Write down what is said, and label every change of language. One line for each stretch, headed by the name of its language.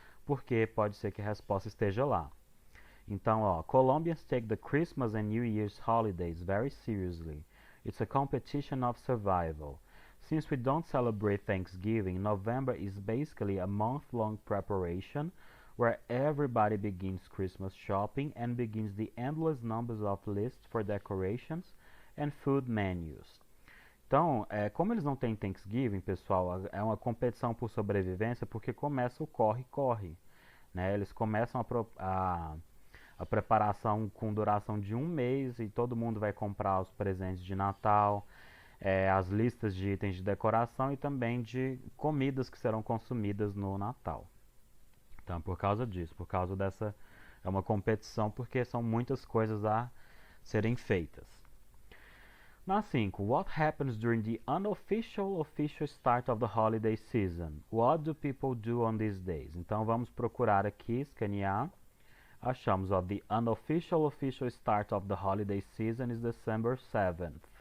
Portuguese: porque pode ser que a resposta esteja lá.
English: Então, ó, Colombians take the Christmas and New Year's holidays very seriously. It's a competition of survival. Since we don't celebrate Thanksgiving, November is basically a month-long preparation where everybody begins Christmas shopping and begins the endless numbers of lists for decorations and food menus.
Portuguese: Então, como eles não têm Thanksgiving, pessoal, é uma competição por sobrevivência porque começa o corre-corre, né? Eles começam a preparação com duração de um mês e todo mundo vai comprar os presentes de Natal, as listas de itens de decoração e também de comidas que serão consumidas no Natal. Então, por causa disso, por causa dessa. É uma competição porque são muitas coisas a serem feitas. Na 5.
English: What happens during the unofficial official start of the holiday season? What do people do on these days?
Portuguese: Então vamos procurar aqui, escanear. Achamos, ó,
English: the unofficial official start of the holiday season is December 7th.